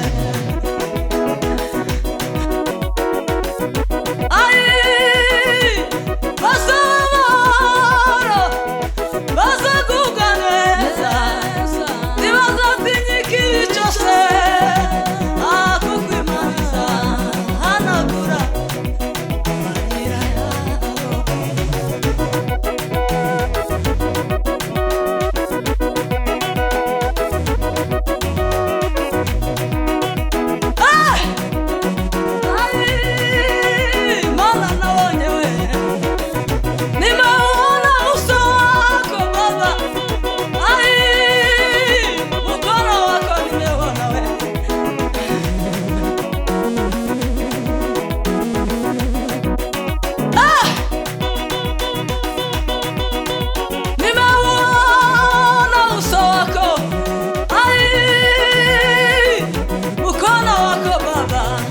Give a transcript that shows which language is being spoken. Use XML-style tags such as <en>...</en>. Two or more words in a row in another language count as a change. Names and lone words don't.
<rw>bazabara bazagubwa neza ntibazatinya ikibi cyose kuko Imana izahanagura amarira yabo Imana nabonye we</rw> <sw>nimeona uso wako Baba mkono wako nimeona we nimeona uso wako mkono wako Baba</sw>